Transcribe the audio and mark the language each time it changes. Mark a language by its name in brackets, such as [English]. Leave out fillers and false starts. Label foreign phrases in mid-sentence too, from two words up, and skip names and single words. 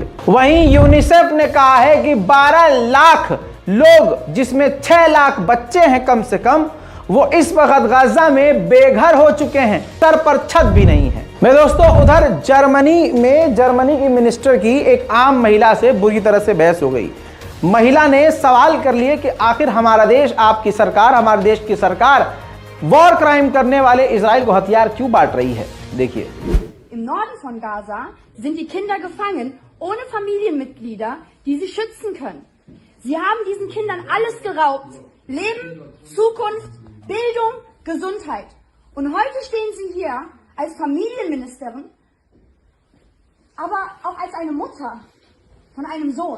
[Hindi] वहीं यूनिसेफ ने कहा है कि 12 लाख लोग, जिसमें 6 लाख बच्चे हैं कम से कम, वो इस वक्त गाजा में बेघर हो चुके हैं, सर पर छत भी नहीं है। मेरे दोस्तों, उधर जर्मनी की मिनिस्टर की एक आम महिला से बुरी तरह से बहस हो गई। महिला ने सवाल कर लिए कि आखिर हमारा देश, आपकी सरकार, हमारे देश की सरकार [English] war crime [Hindi] करने वाले इजराइल को हथियार क्यों बांट रही है। देखिए, [German] Im Norden von Gaza sind die Kinder gefangen, ohne Familienmitglieder, die sie schützen können. Sie haben diesen Kindern alles geraubt. Leben, Zukunft, Bildung, Gesundheit. Und heute stehen Sie hier als Familienministerin, aber auch als eine Mutter von einem Sohn.